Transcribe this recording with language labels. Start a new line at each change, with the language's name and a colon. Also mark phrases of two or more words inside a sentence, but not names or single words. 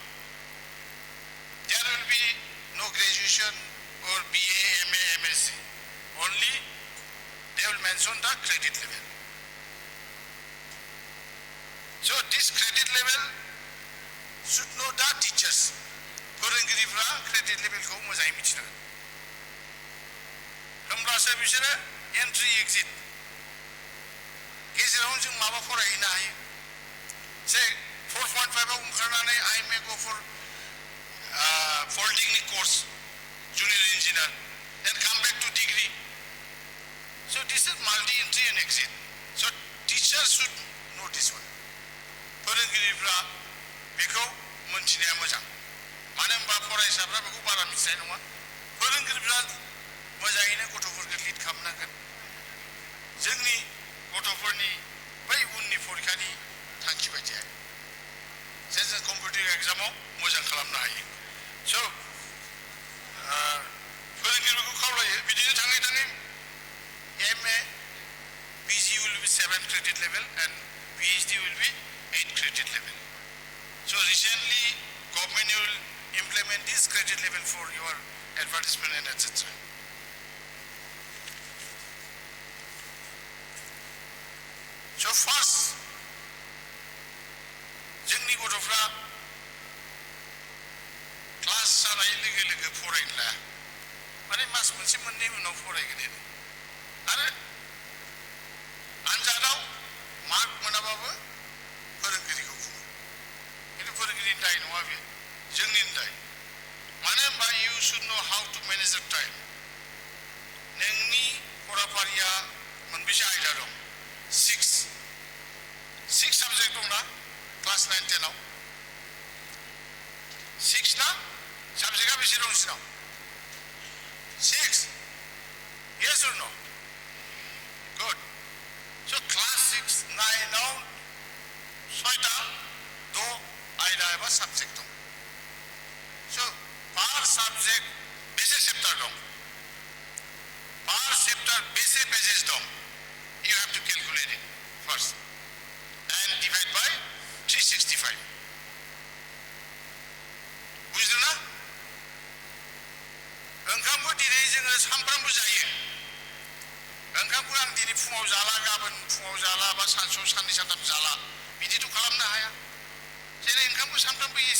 English: there will be no graduation or BA MA MSc only they will mention the credit level so this credit level should know the teachers
Bodo: फोरोंगिरिफ्रा क्रेडिट लेभेलखौ मोजाङै मिथिनांगोन होमब्लासो बिसोरो एन्ट्रि एक्जिट गेजेराव जों माबा फरायहैनो हायो से 4.5 आव ओंखारनानै
English: I may go for polytechnic course junior engineer then come back to degree so this is multi entry and exit so teachers should know this one
Bodo: फोरोंगिरिफ्रा बेखौ मोनथिनाया मोजां मानो होनबा फरायसाफ्रा बेखौ बारा मिथिनाय नङा फोरोंगिरिफ्रा मोजाङैनो गथ'फोरखौ लिड खालामनांगोन जोंनि गथ'फोरनि बै उननि फरिखानि थांखि बायदियै जे जों
English: competitive exam
Bodo: मोजां खालामनो हायो स' फोरोंगिरिफोरखौ खावलायो बिदिनो थाङै थाङै
English: MA PG will be 7 credit level and PhD will be 8 credit level so recently government will implement this credit level for your advertisement and etc. So first,
Bodo: जोंनि गथ'फ्रा क्लास जानाय लोगो लोगो फरायनो लाया माने मास मोनसे मोननै उनाव फरायगोन आरो आनजादाव मार्क मोनाबाबो फोरोंगिरिखौ बुङो खिन्थु फोरोंगिरिनि दाय नङा बे जोंनि दाय मानो होनबा
English: you should know how to manage the time
Bodo: नोंनि फराफारिया मोनबेसे आयदा दं 6 साबजेक्ट दंना क्लास 9 10 आव
English: 6
Bodo: ना साबजेक्टआ बेसे दं नोंसिनाव
English: 6 yes or no good so class 6 9 आव 6टा 2
Bodo: आयदा एबा साबजेक्ट दं
English: so per subject
Bodo: बेसे चैप्टार दं
English: per chapter
Bodo: बेसे पेजेस दं
English: you have to calculate it first and divide by 365
Bodo: बुझदों ना ओंखामखौ दिनै जोङो सानफ्रामबो जायो ओंखामखौ आं दिनै फुङाव जाला गाबोन फुङाव जाला बा सानसेयाव साननै सानथाम जाला बिदिथ' खालामनो हाया जेरै ओंखामखौ सानफ्रामबो एसे